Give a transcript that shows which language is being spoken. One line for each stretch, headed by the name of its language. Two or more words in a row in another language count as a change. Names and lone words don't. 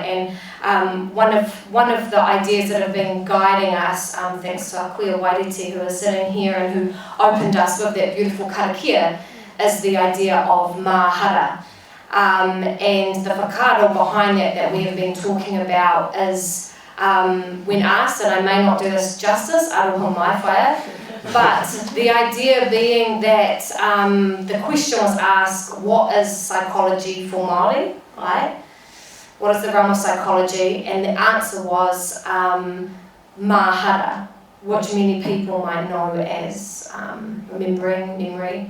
English: And one of the ideas that have been guiding us, thanks to our kuia Wetewete who is sitting here and who opened us with that beautiful karakia, is the idea of mahara. And the whakaaro behind that we have been talking about is, when asked, and I may not do this justice,
Māori: aroha mai whaia,
English: but the idea being that the question was asked, what is psychology for Māori, right? What is the realm of psychology? And the answer was mahara, which many people might know as memory.